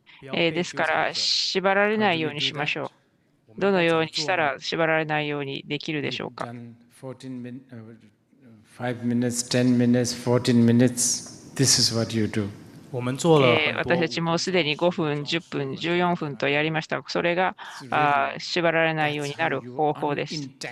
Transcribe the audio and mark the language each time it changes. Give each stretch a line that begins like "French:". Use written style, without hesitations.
Japanese: ですから、縛られないようにしましょう。どのようにしたら縛られないようにできるでしょうか。
English: 5 minutes, 10 minutes, 14 minutes, this is what you do.
Japanese: 私たちもすでに5分、10分、14分とやりました。それが縛られないようになる方法です。